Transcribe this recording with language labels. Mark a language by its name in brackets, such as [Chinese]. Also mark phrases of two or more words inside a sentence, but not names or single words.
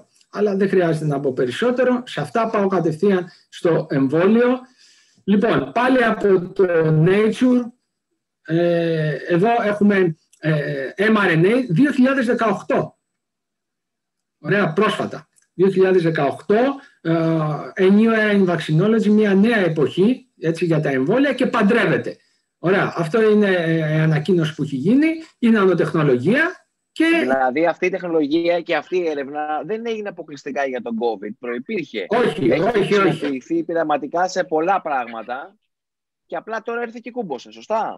[Greek] Αλλά δεν χρειάζεται να πω περισσότερο. Σε αυτά πάω κατευθείαν στο εμβόλιο. Λοιπόν, πάλι από το Nature. Εδώ έχουμε mRNA 2018. Ωραία, πρόσφατα. 2018, [English] a new era in vaccinology, [Greek] μια νέα εποχή, έτσι, για τα εμβόλια και παντρεύεται. Ωραία, αυτό είναι ανακοίνωση που έχει γίνει, είναι νανοτεχνολογία. Και... Δηλαδή αυτή η τεχνολογία και αυτή η έρευνα δεν έγινε αποκλειστικά για τον COVID, προϋπήρχε. Έχει χρησιμοποιηθεί πειραματικά σε πολλά πράγματα και απλά τώρα ήρθε και κούμποσε, σωστά?